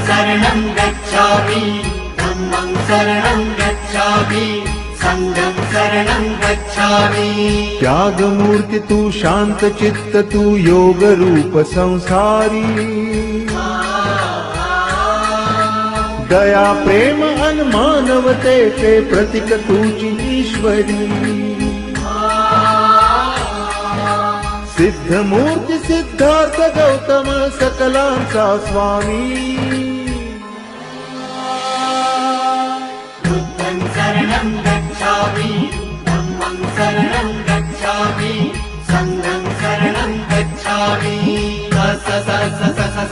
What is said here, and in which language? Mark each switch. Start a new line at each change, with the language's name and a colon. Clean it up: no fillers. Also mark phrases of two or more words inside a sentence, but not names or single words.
Pali: शरणं गच्छामि धम्मं शरणं गच्छामि संघं शरणं गच्छामि।
Marathi: त्याग मूर्ति तू शांत चित्त तू योग रूप संसारी दया प्रेम अन मानवते के प्रतीक तुझी ईश्वरी सिद्ध मूर्ति सिद्धार्थ गौतम सकलांचा स्वामी
Pali: बुद्धं शरणं गच्छामि धम्मं शरणं गच्छामि संघं शरणं गच्छामि। स स स स